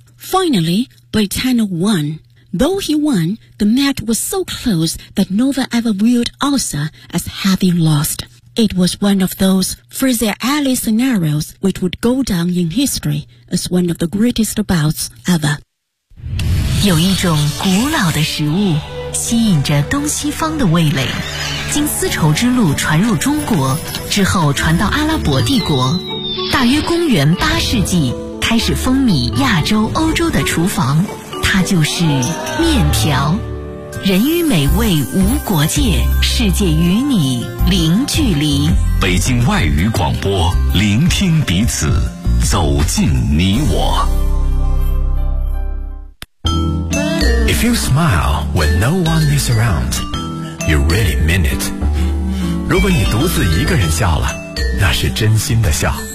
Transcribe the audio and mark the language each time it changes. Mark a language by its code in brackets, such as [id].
[en] Finally, Britannia won. Though he won, the match was so close that no one ever viewed Ausser as having lost. It was one of those Fraser Alley scenarios which would go down in history as one of the greatest bouts ever. [zh] 有一种古老的食物吸引着东西方的味蕾，经丝绸之路传入中国，之后传到阿拉伯帝国，大约公元八世纪开始风靡亚洲、欧洲的厨房，它就是面条。人与美味无国界，世界与你零距离。北京外语广播，聆听彼此，走进你我。 [en] If you smile when no one is around, you really mean it. [zh] 如果你独自一个人笑了，那是真心的笑。